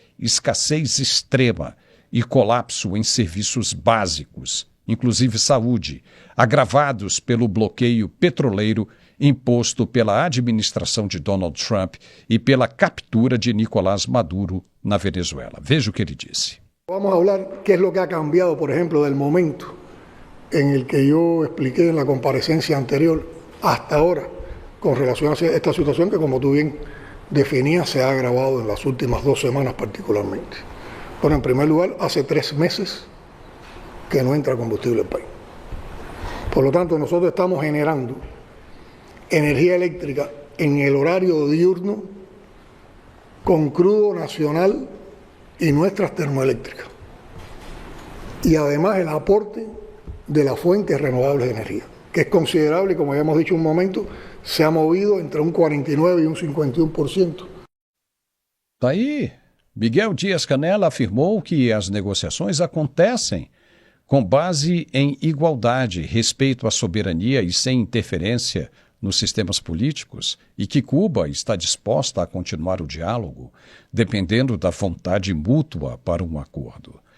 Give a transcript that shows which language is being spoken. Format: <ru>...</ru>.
<pt>escassez extrema e colapso em serviços básicos, inclusive saúde, agravados pelo bloqueio petroleiro imposto pela administração de Donald Trump e pela captura de Nicolás Maduro na Venezuela. Veja o que ele disse.</pt> <es>Vamos a hablar qué es lo que ha cambiado, por ejemplo, del momento en el que yo expliqué en la comparecencia anterior hasta ahora con relación a esta situación que, como tú bien definías, se ha agravado en las últimas 2 semanas particularmente. Bueno, en primer lugar, hace 3 meses que no entra combustible al país. Por lo tanto, nosotros estamos generando energía eléctrica en el horario diurno con crudo nacional y nuestras termoeléctricas. Y además el aporte de las fuentes renovables de energía, que es considerable y, como habíamos dicho un momento, se ha movido entre un 49 y un 51%.</es> <pt>Tá aí, Miguel Dias-Canel afirmou que as negociações acontecem com base em igualdade, respeito à soberania e sem interferência nos sistemas políticos, e que Cuba está disposta a continuar o diálogo, dependendo da vontade mútua para um acordo.</pt>